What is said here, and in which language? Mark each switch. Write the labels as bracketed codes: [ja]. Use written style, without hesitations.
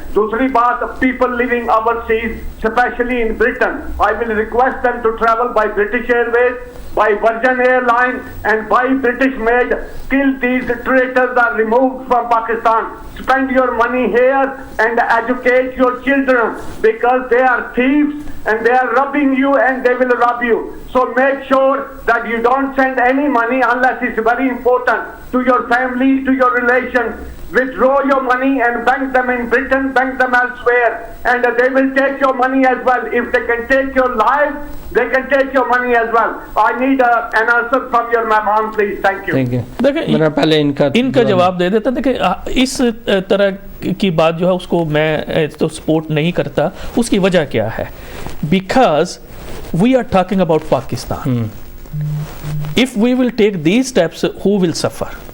[ur] دوسری بات, [en] People living overseas specially in Britain, I will request them to travel by British Airways, by Virgin Airline and by British made, till these traitors are removed from Pakistan. Spend your money here and educate your children, because they are thieves and they are robbing you and they will rob you. So make sure that you don't send any money unless it's very important to your family, to your relations. Withdraw your money and bank them in Britain, bank them elsewhere, and they will take your money as well. If they can take your life, they can take your money as well. I need an answer from your mehman, please. Thank you. [ur] دیکھیں پہلے ان کا جواب دے دیتا. دیکھیں اس طرح کی بات جو ہے اس کو میں تو سپورٹ نہیں کرتا. اس کی وجہ کیا ہے؟ [en] Because we are talking about Pakistan. If we will take these steps, who will suffer?